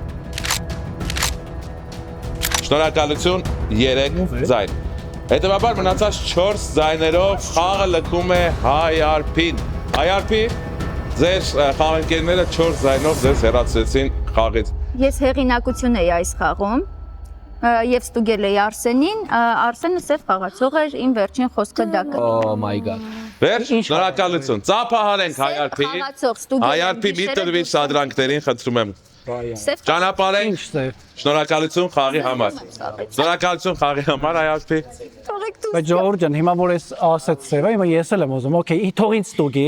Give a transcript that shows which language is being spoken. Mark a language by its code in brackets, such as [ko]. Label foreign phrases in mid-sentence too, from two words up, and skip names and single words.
[hy] Շնորհակալություն, 3 ձայն։ Հետևաբար մնացած 4 ձայներով խաղը լքում է Հայարփին։ Հայարփի, ձեր խաղընկերները 4 ձայնով ձեզ հեռացրեցին խաղից։ Ես հեղինակություն էի այս խաղում եւ ստուգել էի Արսենին, Արսենը սև խաղացող էր, իմ վերջին խոսքը դա կա։ [en] Oh my god։ [hy] Վերջ, շնորհակալություն։ Ծափահարենք Հայարփի։ Հայարփի մի տրվի սադրանքներին, խնդրում եմ։ Ճանապարհենք։ Շնորհակալություն խաղի համար։ Շնորհակալություն խաղի համար Հայարփի։ Բայց Ժողովուրդ ջան, հիմա որ ես ասեց սեվը, հիմա ես էլ եմ ուզում, օքեյ, թող ինձ ստուգի։